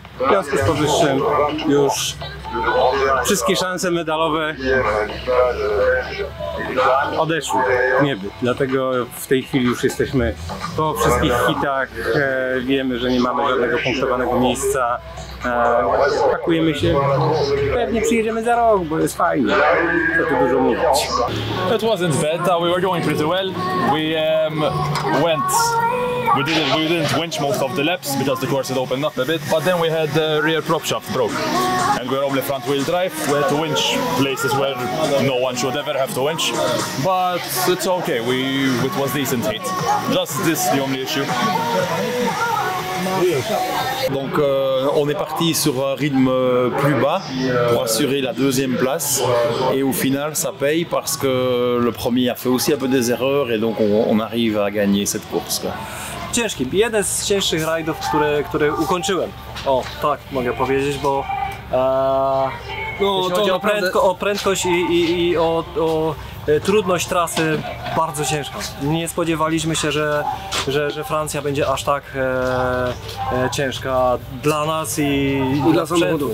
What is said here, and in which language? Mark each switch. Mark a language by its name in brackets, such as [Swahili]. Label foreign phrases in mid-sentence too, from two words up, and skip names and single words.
[Polish] W związku z powyższym już wszystkie szanse medalowe odeszły w nieby. Dlatego w tej chwili już jesteśmy po wszystkich hitach. Wiemy, że nie mamy żadnego punktowanego miejsca. Pakujemy się. Pewnie przyjedziemy za rok, bo jest fajnie. Co tu dużo mówić. [English] It wasn't bad. We were going pretty well. We didn't winch most of the laps because the course had opened up a bit, but then we had the rear prop shaft broke and we're only front wheel drive. We had to winch places where no one should ever have to winch, but it's okay. It was decent heat. Just this the only issue. [French] Donc on est parti sur un rythme plus bas pour assurer la deuxième place et au final ça paye parce que le premier a fait aussi un peu des erreurs et donc on arrive à gagner cette course. [Polish] Ciężki, jeden z cięższych rajdów, które ukończyłem. O, tak mogę powiedzieć, bo jeśli chodzi o prędkość i o trudność trasy, bardzo ciężka. Nie spodziewaliśmy się, że Francja będzie aż tak ciężka dla nas i dla samochodu.